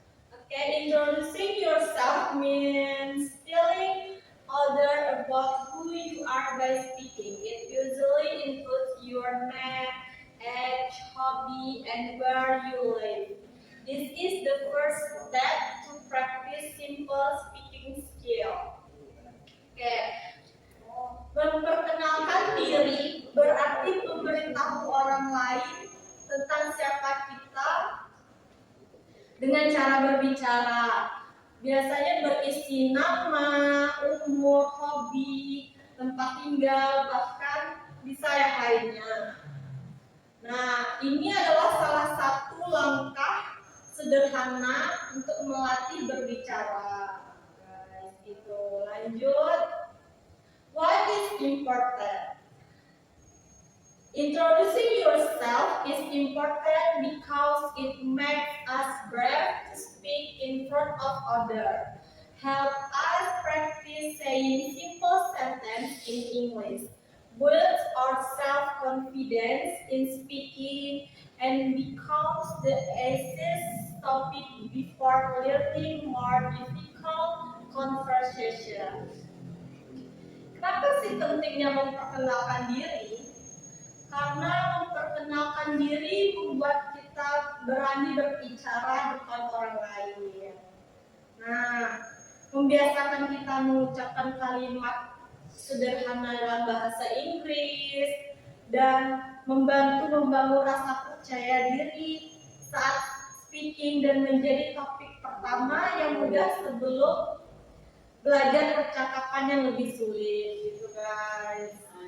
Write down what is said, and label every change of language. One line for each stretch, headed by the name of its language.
English: Okay, introducing yourself means telling others about who you are by speaking. It usually includes your name, age, hobby, and where you live. This is the first step to practice simple speaking skill. Okay.
Indonesian: Memperkenalkan diri berarti memberitahu orang lain tentang siapa kita dengan cara berbicara. Biasanya berisi nama, umur, hobi, tempat tinggal, bahkan bisa yang lainnya. Nah, ini adalah salah satu langkah sederhana untuk melatih berbicara. Guys, gitu. Lanjut.
English: What is important? Introducing yourself is important because it makes us brave to speak in front of others. Help us practice saying simple sentences in English. Builds our self-confidence in speaking and becomes the easiest topic before learning more difficult conversations.
Indonesian: Kenapa sih pentingnya memperkenalkan diri? Karena memperkenalkan diri membuat kita berani berbicara depan orang lain. Nah, membiasakan kita mengucapkan kalimat sederhana dalam bahasa Inggris dan membantu membangun rasa percaya diri saat speaking dan menjadi topik pertama yang mudah sebelum belajar percakapan yang lebih sulit gitu guys.